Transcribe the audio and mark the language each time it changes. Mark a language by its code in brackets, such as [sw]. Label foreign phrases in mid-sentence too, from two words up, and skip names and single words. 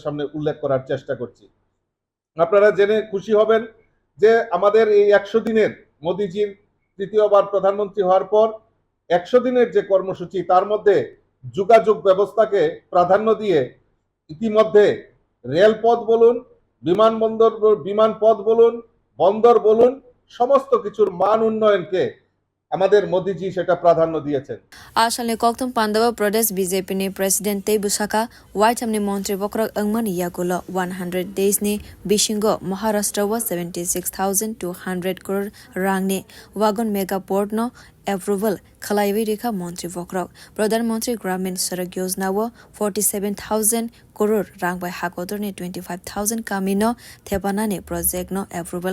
[bn] সামনে উল্লেখ করার চেষ্টা করছি আপনারা জেনে খুশি হবেন যে আমাদের এই 100 দিনের মোদিজির তৃতীয়বার প্রধানমন্ত্রী হওয়ার পর 100 দিনের যে কর্মসূচি তার মধ্যে যোগাযোগ ব্যবস্থাকে প্রাধান্য দিয়ে ইতিমধ্যে রেলপথ বলুন বিমানপথ বলুন বন্দর বলুন সমস্ত কিছুর মান উন্নয়নকে আমাদের মোদিজি সেটা প্রাধান্য দিয়েছেন [trp] আসলে kokthum panda Pradesh BJP ni President tei busaka Whiteham ni Montri bokhorok angmani yagulo 100 days ni bisingo Maharashtra wa 76,200 crore rangni wagon [en] mega port [trp] no approval khalaiwi rikha Montri bokhorok Pradhan Mantri Gramin Sadak Yojana wo 47,000 crore rang by Hakotor ni 25,000 kamino thepana ni project no approval